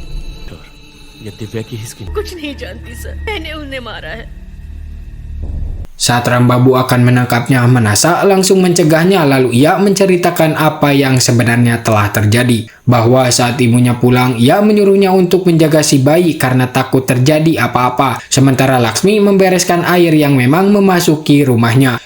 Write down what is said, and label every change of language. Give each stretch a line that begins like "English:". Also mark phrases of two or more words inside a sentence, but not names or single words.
Hindi: ये दिव्या की ही स्किन। कुछ नहीं जानती सर, मैंने उन्हें मारा है।
Indonesian: Saat Rambabu akan menangkapnya, Manasa langsung mencegahnya lalu ia menceritakan apa yang sebenarnya telah terjadi. Bahwa saat ibunya pulang, ia menyuruhnya untuk menjaga si bayi karena takut terjadi apa-apa. Sementara Laksmi membereskan air yang memang memasuki rumahnya.